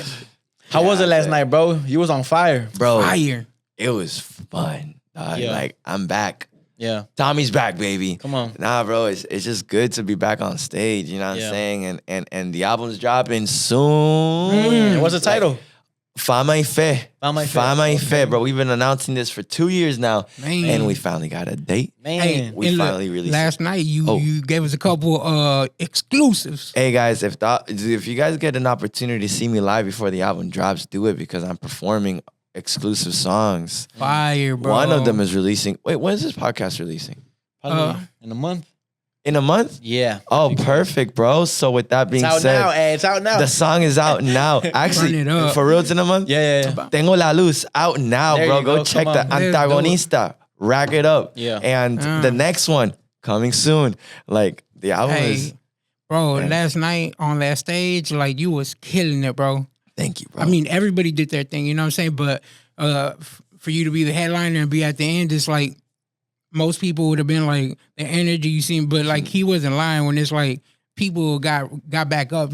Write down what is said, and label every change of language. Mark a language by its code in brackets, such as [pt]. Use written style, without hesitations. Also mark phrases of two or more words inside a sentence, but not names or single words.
[en] How was it last night, bro? You was on fire. Bro, Fire. it was fun. Yeah. Like, I'm back. Yeah. Tommy's back, baby. Come on. Nah, bro, it's just good to be back on stage, you know what I'm saying? And the album's dropping soon. What's the title? Fama y Fe. Fama y Fe. Fama y Fe, bro. We've been announcing this for 2 years now. Man. And we finally got a date. Man. Hey, We and look, finally released last night you gave us a couple exclusives. Hey guys, if you guys get an opportunity to see me live before the album drops, do it because I'm performing exclusive songs. Fire, bro. One of them is releasing. Wait, when is this podcast releasing? Probably in a month. In a month? Yeah. Oh, perfect, bro. So with that being It's out said, now. Hey, it's out now. the song is out now. Actually, Burn it up. for real, it's in a month. Yeah. Tengo la Luz out now, There bro. you Go go. check Come the on. Let's do it. Antagonista. Rack it up. Yeah. And the next one coming soon. Like the album is. Hey, bro, Man. last night on that stage, like you was killing it, bro. Thank you, bro. I mean, everybody did their thing, you know what I'm saying? But for you to be the headliner and be at the end, it's like most people would have been like the energy you seen, but like he wasn't lying when it's like people got back up.